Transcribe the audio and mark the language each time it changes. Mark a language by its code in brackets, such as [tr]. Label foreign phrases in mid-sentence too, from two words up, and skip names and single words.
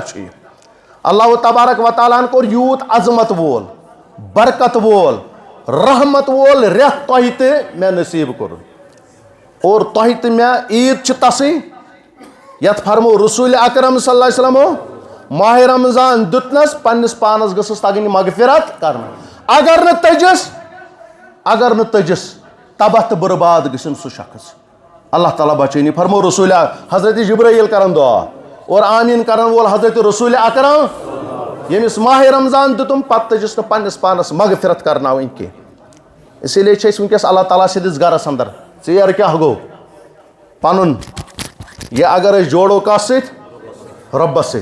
[ks] چھُ یہِ [ar] اللہ تبارک و تعالیٰ [ks] ہن کوٚر یوٗت عظمت وول برکت وول رحمت وول رٮ۪تھ تۄہہِ تہِ مےٚ نصیٖب کوٚرُن اور تۄہہِ تہٕ مےٚ عیٖد چھِ تسٕے یتھ فرمو رسول اکرم [ar] صلی اللہ علیہ وسلمو [ks] ماہِ رمضان دیُتنس پننِس پانس گٔژھٕس تگٕنۍ مغفرت کرنہٕ اگر نہٕ تٔجِس تباہ تو برباد گژھن سہ شخص. اللہ تعالیٰ بچٲنی. فرمو رسول حضرت جبرائیل کرن دعا اور آمین کرن وول حضرت رسول اکرم ییٚمِس ماہ رمضان دِتُم پتہٕ تٔجِس نہٕ پننِس پانس مغفرت کرناوٕنۍ کینٛہہ. [ur] اسی لیے [ks] چھِ أسۍ وٕنکٮ۪س اللہ تعالیٰ سٕنٛدِس گرس انٛدر. ژیر کیٛاہ گوٚو؟ پنُن یہِ اگر أسۍ جوڑو کتھ سۭتۍ؟ رۄبس سۭتۍ.